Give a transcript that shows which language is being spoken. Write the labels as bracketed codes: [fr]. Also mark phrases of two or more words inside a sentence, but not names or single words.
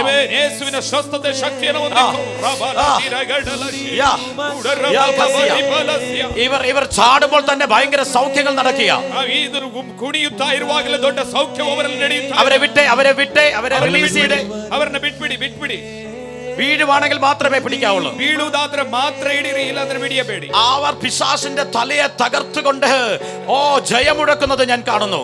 [kn] ಯೇಸುವಿನ ಸ್ವಸ್ಥತೆ ಶಕ್ತಿಯನ್ನು ಹೊಂದಿಕೋ. [ml] ഇവർ ചാടുമ്പോൾ തന്നെ ഭയങ്കര സൗഖ്യങ്ങൾ നടക്കുക. [kn] ಕುಣಿಯುತ್ತಾ ಇರುವಾಗಲೇ ದೊಡ್ಡ ಸೌಖ್ಯ ಅವರಲ್ಲಿ ನಡೆಯುತ್ತಾ. [ml] അവരെ റിലീസ് ചെയ്ത് [kn] ಅವರನ್ನ ಬಿಟ್ಬಿಡಿ. [ml] വീഴുവാണെങ്കിൽ മാത്രമേ പിടിക്കാവുള്ളൂ. [kn] വീഴുವುದಾದ್ರೆ ಮಾತ್ರ ಹಿಡಿಯಿರಿ, ಇಲ್ಲಾಂದ್ರೆ ಬಿಡಿಯಬೇಡಿ. [ml] അവർ പിശാചിന്റെ തലയെ തകർത്തുകൊണ്ട് ജയമുഴക്കുന്നത് ഞാൻ കാണുന്നു.